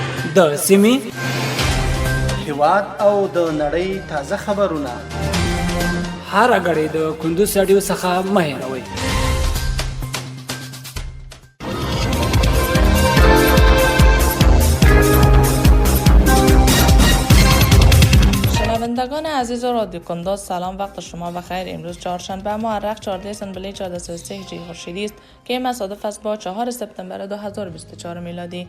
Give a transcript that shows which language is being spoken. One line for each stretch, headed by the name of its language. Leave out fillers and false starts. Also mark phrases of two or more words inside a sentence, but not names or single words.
Pashto: د سیمې هیواد او د نړۍ تازه خبرونه هر غړي د کندوز رادیو څخه مه هېروئ.
Persian: شنوندگان عزیز رادیو کندوز، سلام، وقت شما بخیر. امروز چهارشنبه مورخ 14 اسفند 1433 هجری خورشیدی است که مصادف است با 4 سپتامبر 2024 میلادی.